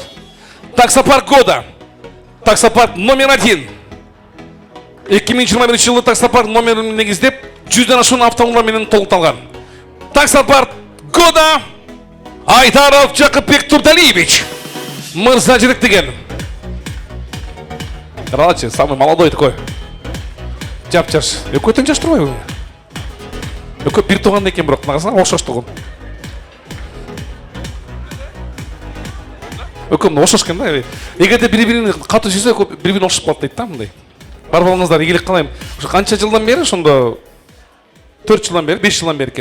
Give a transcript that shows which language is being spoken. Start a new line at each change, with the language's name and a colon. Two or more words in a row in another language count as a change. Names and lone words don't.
Russian: Таксопарк года. Таксопарк номер 1.
Kyrgyz: 2021 жылы таксопарк номерин негиздеп, 100ден ашуун автомобиль менен толукталган.
Russian: Таксопарк года Айдаров Жакыпбек Турдалиевич.
Kyrgyz: Мырза жетектеген. Карачы,
Russian: самый молодой такой.
Kyrgyz: Жап-жаш. Экөөтөн жаш турбайбы? Экөө бир тууган экен, бирок карасаң окшош туган. Экөө окшош экен да. Эгерде бири-бирин катуу сүйсө, бири-бирин окшоп калат дейт да мындай. Бар болуңуздар, ийгилик кылайм. Ошо канча жылдан бери, ошондо 4 жылдан бери, 5 жылдан бери экен.